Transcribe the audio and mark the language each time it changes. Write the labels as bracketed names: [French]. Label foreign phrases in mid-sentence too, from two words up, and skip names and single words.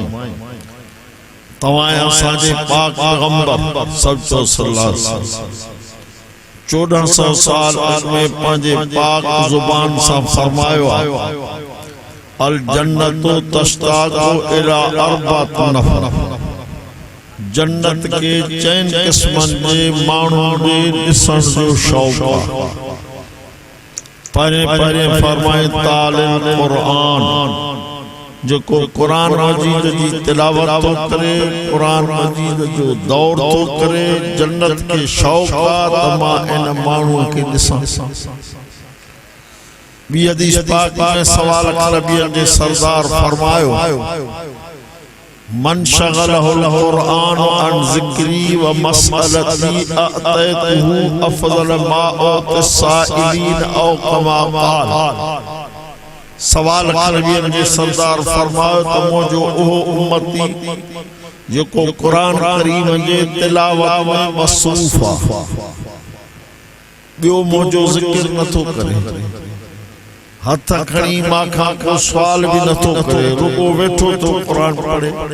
[Sindhi] तव्हां असांजे पाक पैगंबर [Arabic] صلى الله عليه وسلم [Sindhi] 1400 साल अॻु पंहिंजे पाक ज़ुबान सां फरमायो आहे [Arabic] الجنة تشتاق إلى أربعة نفر. [Sindhi] जन्नत के चैन किस्मन जे माण्हुनि ॾे ॾिसण जो शौक़ आहे। पहिरें पहिरें फरमाए [Arabic] تالي القرآن [Sindhi] जेको कुरान मजीद जी तिलावत तो करे, कुरान मजीद जो दौर तो करे, जन्नत के शौक़ आहे त मां इन माण्हूअ खे ॾिसां। ॿी हदीस पाक में सवाल अरबियन जे सरदार फरमायो [Arabic] من شغله القرآن عن ذكري ومسألتي أعطيته أفضل ما أعطي السائلين أو كما قال. [Sindhi] सवाल अरबियन जे सरदार फरमायो त मुंहिंजो उहो उम्मती जेको कुरान करीम जे तिलावत में मसरूफ़ आहे, ॿियो मुंहिंजो ज़िक्र नथो करे, हथ खणी मां खां को सवाल भी नथो करे, रुगो वेठो तो कुरान पढ़े।